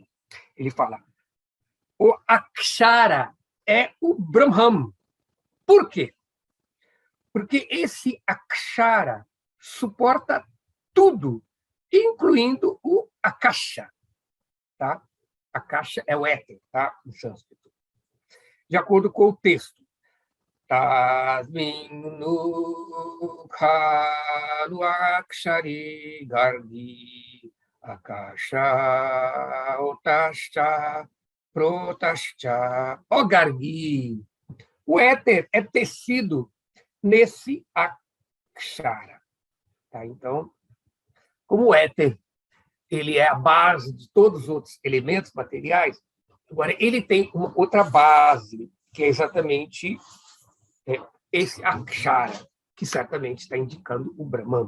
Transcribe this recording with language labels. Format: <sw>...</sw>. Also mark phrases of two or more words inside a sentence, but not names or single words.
<pt>Ele fala: o Akshara é o Brahman. Por quê? Porque esse Akshara suporta tudo, incluindo o Akasha. Tá? Akasha é o éter, tá? Em sânscrito. De acordo com o texto.</pt> <sa>तस्मिन् नु खलु अक्षरे गार्गि आकाश ओतश्च प्रोतश्च.</sa> <pt>Ó gargi! O éter é tecido nesse Akshara. Tá? Então, como o éter ele é a base de todos os outros elementos materiais, agora ele tem uma outra base, que é exatamente esse Akshara, que certamente está indicando o Brahman.</pt>